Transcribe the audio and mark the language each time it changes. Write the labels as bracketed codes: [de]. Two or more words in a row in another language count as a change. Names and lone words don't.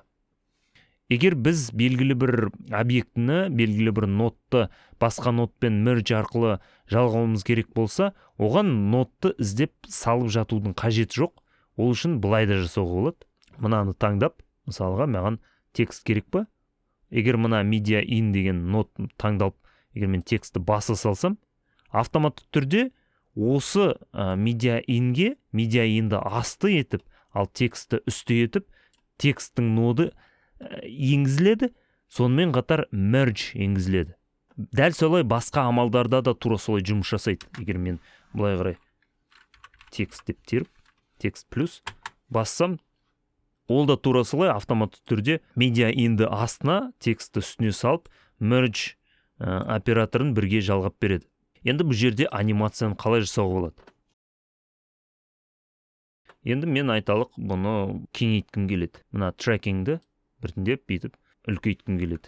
[kk] Егер біз белгілі бір объектіні, белгілі бір нотты басқа нотпен merge арқылы жалғауымыз керек болса, оған нотты іздеп салып жатудың қажеті жоқ. Ол үшін былай да жасауға болады. Мынаны таңдап, мысалға маған текст керек па? Егер мына [en] media in [kk] деген нот таңдалып, егер мен текстті баса салсам, автоматты түрде осы [en] media inге, media inді [kk] асты етіп, ал текстті үсті етіп, тексттің ноды енгізіледі, сонымен қатар merge енгізіледі. Дәл солай басқа амалдарда да тура солай жұмыс жасайды. Егер мен былай қарай текст деп теріп, текст плюс бассам, ол да тура солай автоматты түрде [en] media inді [kk] астына текстті үстіне салып, merge операторын бірге жалғап береді. Енді бұл жерде анимацияны қалай жасауға болады? Енді мен айталық бұны кеңейткім келеді. Мына трекингді біртіндеп бүйтіп үлкейткім келеді.